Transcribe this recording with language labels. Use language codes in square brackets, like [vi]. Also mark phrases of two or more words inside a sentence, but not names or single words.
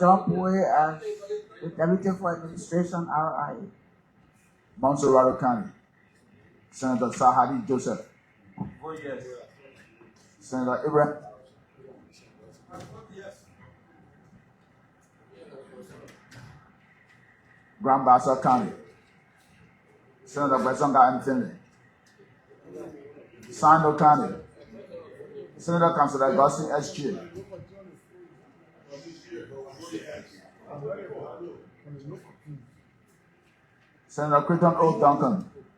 [en] John Bowie as the Deputy for Administration, RIA. Mount Soraro County. Senator Sahadi Joseph. Vote yes. Senator Ibrahim. Grand Bassa County. Senator Bresonga and Finley. Sando County. Senator Councilor Gossi SG. Senator Crichton O. Duncan.